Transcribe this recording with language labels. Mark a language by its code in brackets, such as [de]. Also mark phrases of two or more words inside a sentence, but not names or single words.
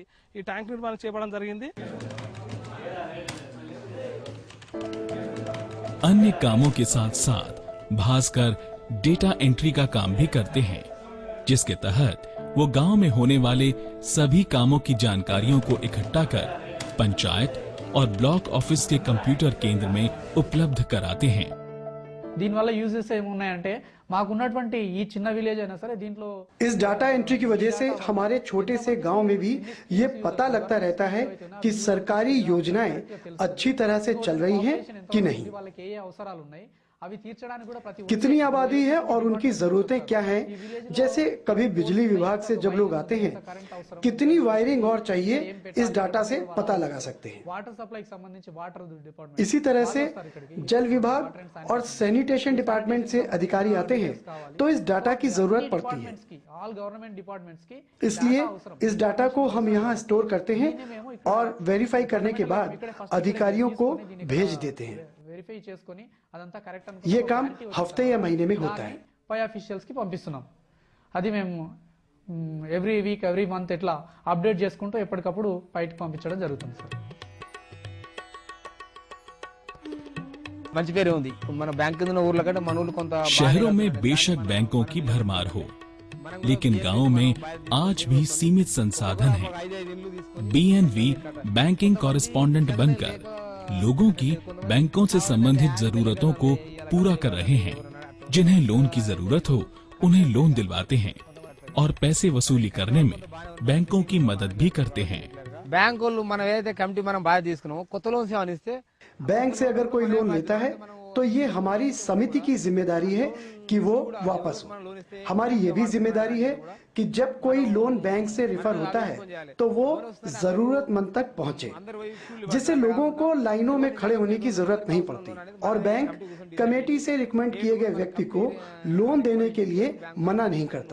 [hi] अन्य कामों के साथ साथ भास्कर [en] data entry [hi] का काम भी करते हैं, जिसके तहत वो गांव में होने वाले सभी कामों की जानकारियों को इकट्ठा कर पंचायत और [en] block office [hi] के कंप्यूटर केंद्र में उपलब्ध कराते हैं। [te] దీనివల్ల యూజెస్ ఏమున్నాయంటే మాకున్నటువంటి ఈ చిన్న విలేజ్ అయినా సరే దీంట్లో [hi] इस [en] data entry [hi] की वजह से हमारे छोटे से गांव में भी ये पता लगता रहता है कि सरकारी योजनाएं अच्छी तरह से चल रही हैं कि नहीं, [te] వాళ్ళకి ఏ అవసరాలు ఉన్నాయి అవి తీర్చడానికి కూడా ప్రతి [hi] कितनी आबादी है और उनकी जरूरतें क्या हैं। जैसे कभी बिजली विभाग से जब लोग आते हैं, कितनी वायरिंग और चाहिए इस डाटा से पता लगा सकते हैं। [en] water supply [te] సంబంధించి [en] water department [hi] इसी तरह से जल विभाग और [en] sanitation department [hi] से अधिकारी आते हैं तो इस डाटा की जरूरत पड़ती है। [en] all government departments కి [hi] इसलिए इस डाटा को हम यहाँ स्टोर करते हैं और वेरीफाई करने के बाद अधिकारियों को भेज देते हैं। [te] వెరిఫై చేసుకొని అదంతా కరెక్ట్ [hi] ये काम हफ्ते या महीने में होता है। [te] పై ఆఫీషియల్స్ కి పంపిస్తున్నాం। అది మేము [en] every week every month [te] ఇట్లా అప్డేట్ చేసుకుంటూ ఎప్పటికప్పుడు పైకి పంపించడం జరుగుతుంది సార్। మంచి పేరు ఉంది మన బ్యాంక్ కింద ఊర్ల కంటే మన ఊర్లో కొంత [hi] शहरों में बेशक बैंकों की भरमार हो, लेकिन गांव में आज भी सीमित संसाधन हैं। बीएनवी [en] banking correspondent [hi] बनकर लोगों की बैंकों से संबंधित जरूरतों को पूरा कर रहे हैं। जिन्हें लोन की जरूरत हो उन्हें लोन दिलवाते हैं और पैसे वसूली करने में बैंकों की मदद भी करते हैं। [te] బ్యాంక్ వాళ్ళు మనం ఏదైతే కమిటీ మనం బాధ్యత తీసుకున్నామో కొత్త లోన్స్ ఏమైనా ఇస్తే [hi] बैंक से अगर कोई लोन लेता है तो ये हमारी समिति की जिम्मेदारी है कि वो वापस हो। हमारी ये भी जिम्मेदारी है कि जब कोई लोन बैंक से रिफर होता है तो वो जरूरतमंद तक पहुंचे, जिससे लोगों को लाइनों में खड़े होने की जरूरत नहीं पड़ती और बैंक कमेटी से रिकमेंड किए गए व्यक्ति को लोन देने के लिए मना नहीं करता।